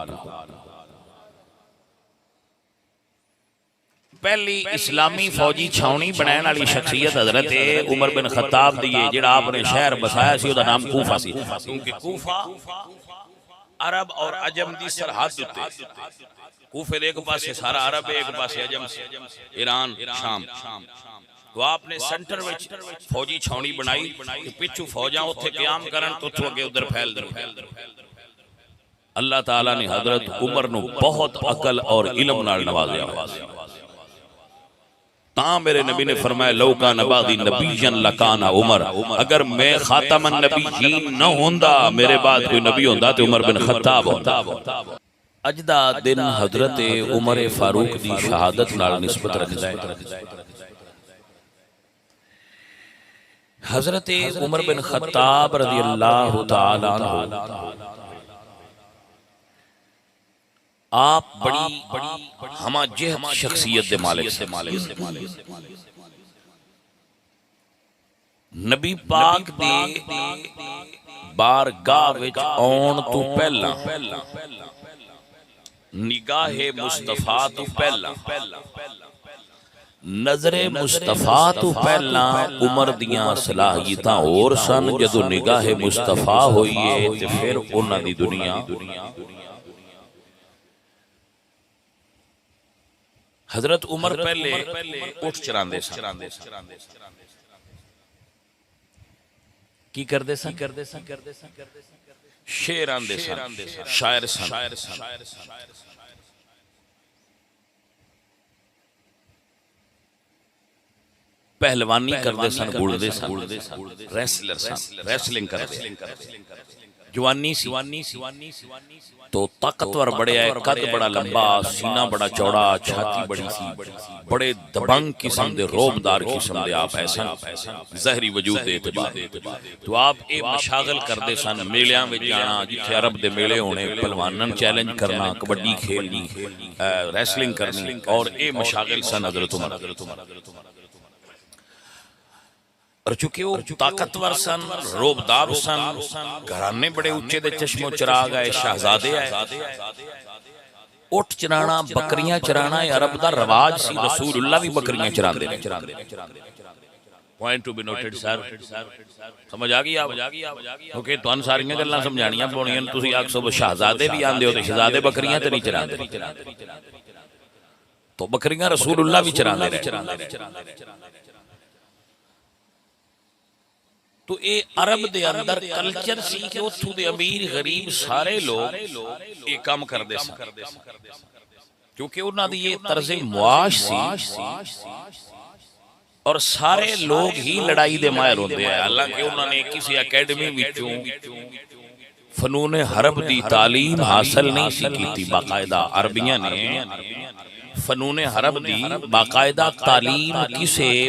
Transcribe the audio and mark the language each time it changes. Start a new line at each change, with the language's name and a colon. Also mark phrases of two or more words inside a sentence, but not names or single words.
Punjabi: پہلی اسلامی فوجی چھاونی بنائن والی شخصیت حضرت عمر بن خطاب دی جڑا آپ نے شہر بسایا سی دا نام کوفہ سی کیونکہ کوفہ عرب اور عجم دی سرحد تے کوفے دے ایک پاسے سارا عرب ہے ایک پاسے عجم ایران شام تو آپ نے سنٹر وچ فوجی چھاونی بنائی کہ پچھو فوجاں اتھے قیام کرن تو تو اگے ادھر پھیل دے اللہ تعالیٰ نے حضرت عمر نو بہت عقل اور علم نال نوازیا تاں میرے نبی نے فرمایا
Arabic: لو کان بعدی نبیًا لکان عمر
Punjabi: اگر میں
Arabic: خاتم النبیین
Punjabi: نہ ہوندا میرے بعد کوئی نبی ہوندا تو عمر بن خطاب ہوندا اجدا دن حضرت عمر فاروق دی شہادت نال نسبت رکھدا ہے حضرت عمر بن خطاب
Arabic: رضی اللہ تعالی عنہ
Punjabi: آپ بڑی ہما جہت شخصیت دے مالک سے نبی پاک دے بارگاہ وچ آن تو پہلا نگاہ مصطفیٰ تو پہلا نظر مصطفیٰ تو پہلا عمر دیاں صلاحیتاں اور سن جدو نگاہ مصطفیٰ ہوئیے تے پھر انہاں دی دنیا حضرت عمر پہلے اٹھ چراندے سن کی کردے سن شعر آندے سن شاعر سن پہلوانی کردے سن گھوڑدے سن ریسلر سن ریسلنگ کردے جوانی سی تو طاقتور بڑے آئے قد بڑا لمبا سینہ بڑا چوڑا چھاتی بڑی سی بڑے دبنگ قسم دے روبدار قسم دے آپ ایسا ظاہری وجود دے اعتبار تو آپ اے مشاغل کردے سن میلیاں میں جانا جتھے عرب دے میلے ہونے پہلوانن چیلنج کرنا کبڈی کھیلنی ریسلنگ کرنی اور اے مشاغل سن حضرت عمر اور چونکہ وہ طاقتور سن روبدار سن گھرانے بڑے اونچے دے چشم و چراغ آئے شہزادے آئے اٹھ چرانا بکریاں چرانا عرب دا رواج سی رسول اللہ بھی بکریاں چران دے
English: point to be noted
Punjabi: سر سمجھ آگئی آپ کیونکہ تو ان ساریاں گلاں سمجھانیاں پونیاں تسی آکھو شہزادے بھی آندے ہو تے شہزادے بکریاں تے نہیں چران دے تو بکریاں رسول اللہ بھی چران دے رہے تو اے عرب دے اندر کلچر سی کہ اتھو دے امیر غریب سارے لوگ اے کام کر دے سن کیونکہ انہاں دی یہ طرز معاش سی اور سارے لوگ ہی لڑائی دے ماہر ہوندے ہیں حالانکہ انہوں نے کسی اکیڈمی وچوں فنون حرب دی تعلیم حاصل نہیں سی کیتی باقاعدہ عربیاں نے فنون حرب دی باقاعدہ تعلیم کسے